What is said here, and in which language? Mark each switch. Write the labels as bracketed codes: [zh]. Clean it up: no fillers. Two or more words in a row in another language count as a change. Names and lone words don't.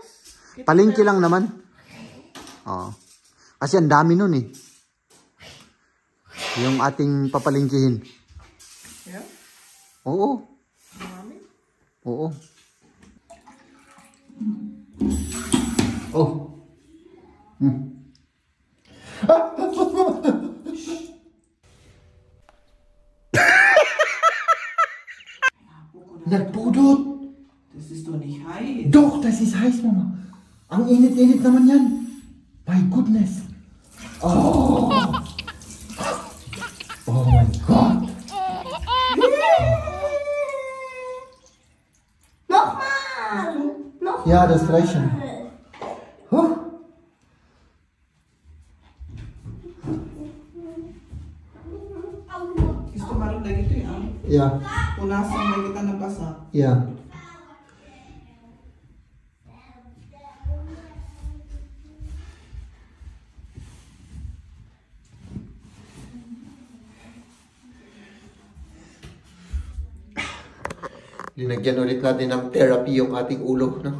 [tl] Palengke lang naman. Kasi ang dami nun eh. Yung ating papalengkehin. [en] Yeah? [tl] Oo. Marami? Oo. Oh. Nagpudot. [de] Das ist doch nicht heiß. Doch, das ist heiß, [tl] Mama. Ang init-init naman yan. [en] My goodness. Oh. Oh my God. [de] Nochmal! Nochmal! Ja, das reicht schon. Huh. [tl] Gusto marunong na ito yan. [de] Ja, [tl] Punasan na kita ng basa. [de] ja. [tl] Linagyan ulit natin ng therapy yung ating ulo, no?